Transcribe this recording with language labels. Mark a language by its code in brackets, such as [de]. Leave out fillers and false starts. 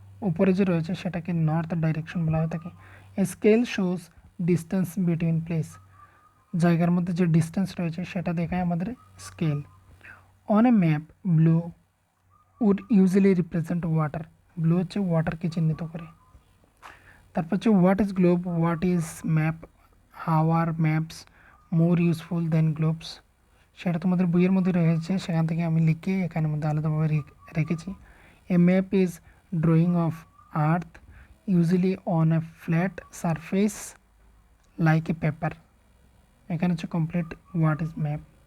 [bn] উপরে যে রয়েছে সেটাকে নর্থ ডাইরেকশন বলা হয়ে থাকে। [en] A scale shows distance between place. [bn] জায়গার মধ্যে যে ডিস্টেন্স রয়েছে সেটা দেখায় আমাদের scale. [en] On a map, blue would usually represent water. [bn] Blue হচ্ছে ওয়াটারকে চিহ্নিত করে। তারপর হচ্ছে [en] what is globe, what is map, how are maps more useful than globes, [bn] সেটা তোমাদের বইয়ের মধ্যে রয়েছে, সেখান থেকে আমি লিখে এখানের মধ্যে আলাদাভাবে রেখেছি। [en] a map is drawing of earth usually on a flat surface like a paper, [bn] এখানে হচ্ছে কমপ্লিট [en] What is map.